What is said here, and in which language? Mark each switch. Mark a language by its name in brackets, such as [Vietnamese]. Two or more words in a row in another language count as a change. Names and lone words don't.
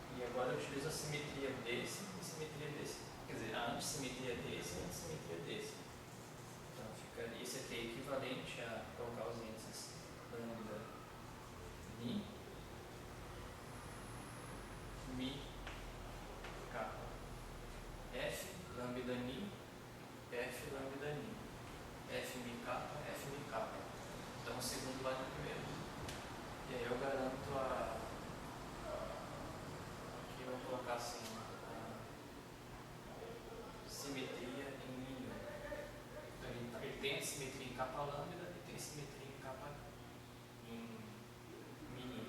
[Portuguese] agora eu utilizo a simetria desse e simetria desse. Quer dizer, a antissimetria desse e a antissimetria desse. Então fica, esse aqui é equivalente a colocar os índices lambda ni, mi, kappa. F lambda ni, F lambda ni. F mi kappa, F mi kappa. Então o segundo vai no primeiro. E aí eu garanto aqui vamos colocar assim, a simetria em mínimo. Então ele tem simetria em kappa lambda e tem simetria em kappa em mínimo.